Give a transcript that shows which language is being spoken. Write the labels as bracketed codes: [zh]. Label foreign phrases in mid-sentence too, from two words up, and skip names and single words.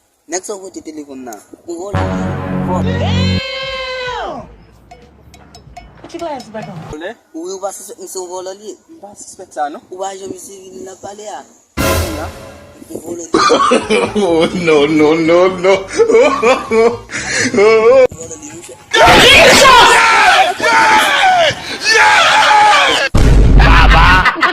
[ht] Nèg sa wote telefòn nan. Ou vòlè. Ti glas baton. Vòlè? Ou yo pa sispèk m se vòlè li. M pa sispèk sa, non? Ou pa jwenn si vin nan pale a. Ou vòlè. [en] Oh, no, no, no, no. [ht] Vòlè li, mwen. [en] Yes! Yes! Yes! Baba!